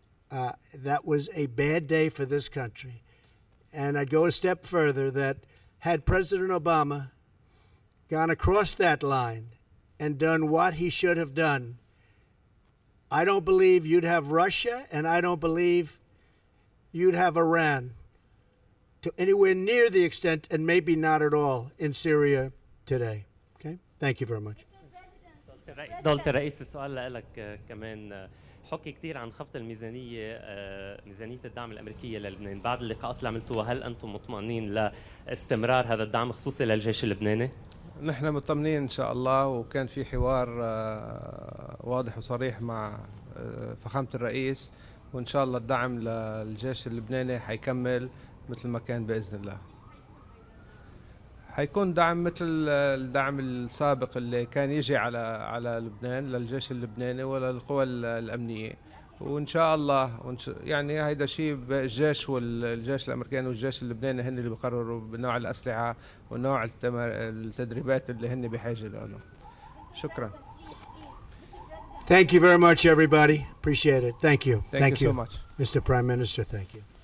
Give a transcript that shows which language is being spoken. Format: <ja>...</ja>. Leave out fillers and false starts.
<en>That was a bad day for this country. And I'd go a step further that had President Obama gone across that line and done what he should have done, I don't believe you'd have Russia, and I don't believe you'd have Iran to anywhere near the extent, and maybe not at all, in Syria today. Okay? Thank you very much.</en> <ar>دولة الرئيس السؤال لك كمان حكي كثير عن خفض الميزانية ميزانية الدعم الأمريكية للبنان بعد اللقاءات اللي عملتوها هل أنتم مطمئنين لاستمرار هذا الدعم خصوصي للجيش اللبناني؟ نحن مطمئنين إن شاء الله وكان في حوار واضح وصريح مع فخامة الرئيس وإن شاء الله الدعم للجيش اللبناني حيكمل مثل ما كان بإذن الله. حيكون دعم مثل الدعم السابق اللي كان يجي على لبنان للجيش اللبناني وللقوى الأمنية وإن شاء الله يعني هيدا شيء الجيش الأمريكاني والجيش اللبناني هن اللي بيقرروا بنوع الأسلحة ونوع التدريبات اللي هن بحاجة لهم. شكرا.</ar> <en>Thank you very much, everybody. Appreciate it. Thank you. Thank you so much. Mr. Prime Minister, thank you.</en>